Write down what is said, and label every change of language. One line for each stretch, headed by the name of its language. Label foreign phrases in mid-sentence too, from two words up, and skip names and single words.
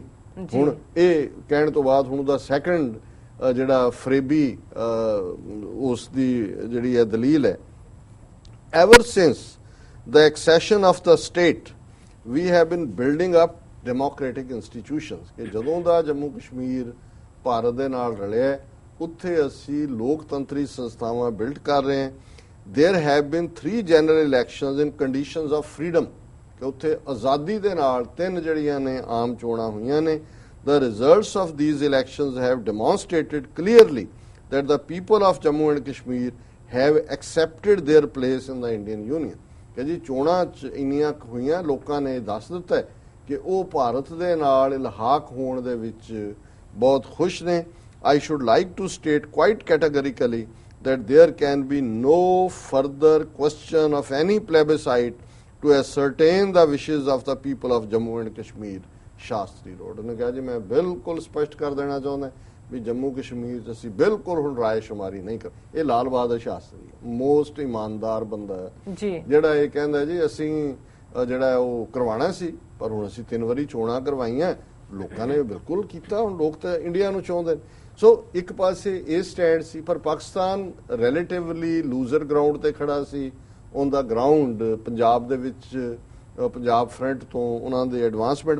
Punjabi: ਹੁਣ ਇਹ ਕਹਿਣ ਤੋਂ ਬਾਅਦ ਹੁਣ ਉਹਦਾ ਸੈਕੰਡ ਜਿਹੜਾ ਫਰੇਬੀ ਉਸ ਦੀ ਜਿਹੜੀ ਹੈ ਦਲੀਲ ਹੈ,
English: ever since the accession of the state we have been building up democratic institutions
Punjabi: ਕਿ ਜਦੋਂ ਦਾ ਜੰਮੂ ਕਸ਼ਮੀਰ ਭਾਰਤ ਦੇ ਨਾਲ ਰਲਿਆ ਉੱਥੇ ਅਸੀਂ ਲੋਕਤੰਤਰੀ ਸੰਸਥਾਵਾਂ ਬਿਲਡ ਕਰ ਰਹੇ ਹਾਂ।
English: there have been 3 general elections in conditions of freedom
Punjabi: ਕਿ ਉੱਥੇ ਆਜ਼ਾਦੀ ਦੇ ਨਾਲ 3 ਜੜੀਆਂ ਨੇ ਆਮ ਚੋਣਾਂ ਹੋਈਆਂ ਨੇ।
English: The results of these elections have demonstrated clearly that the people of Jammu and Kashmir have accepted their place in the Indian Union
Punjabi: ਕਿ ਜੀ ਚੋਣਾਂ ਚ ਇੰਨੀਆਂ ਹੋਈਆਂ ਲੋਕਾਂ ਨੇ ਦੱਸ ਦਿੱਤਾ ਹੈ ਕਿ ਵੋ ਭਾਰਤ ਦੇ ਨਾਲ ਇਲਹਾਕ ਹੋਣ ਦੇ ਵਿਚ ਬਹੁਤ ਖੁਸ਼ ਨੇ।
English: I should like to state quite categorically that there can be no further question of any plebiscite to ascertain the wishes of the people of Jammu and Kashmir, Shastri wrote।
Hindi: उन्होंने कहा जी मैं बिल्कुल स्पष्ट कर देना चाहता
Punjabi: ਭੀ ਜੰਮੂ ਕਸ਼ਮੀਰ ਚ ਅਸੀਂ ਬਿਲਕੁਲ ਹੁਣ ਰਾਇ ਸ਼ੁਮਾਰੀ ਨਹੀਂ ਕਰ।
Hindi: ये लाल बहादुर शास्त्री मोस्ट ईमानदार बंदा है जी
Punjabi: ਜਿਹੜਾ ਯੇ ਕਹੰਦਾ ਜੀ ਅਸੀਂ ਜਿਹੜਾ ਉਹ ਕਰਵਾਣਾ ਸੀ ਪਰ ਹੁਣ ਅਸੀਂ 3 ਵਾਰੀ ਚੋਣਾਂ ਕਰਵਾਈਆਂ ਲੋਕਾਂ ਨੇ ਬਿਲਕੁਲ ਕੀਤਾ। ਹੁਣ ਲੋਕ ਤਾਂ ਇੰਡੀਆ ਨੂੰ ਚਾਹੁੰਦੇ ਨੇ। ਸੋ ਇੱਕ ਪਾਸੇ ਇਹ ਸਟੈਂਡ ਸੀ ਪਰ ਪਾਕਿਸਤਾਨ
English: relatively looser ground
Punjabi: ਤੇ ਖੜਾ ਸੀ
English: on the ground
Punjabi: ਪੰਜਾਬ ਦੇ ਵਿੱਚ ਪੰਜਾਬ ਫਰੰਟ ਤੋਂ ਉਹਨਾਂ ਦੇ ਐਡਵਾਂਸਮੈਂਟ।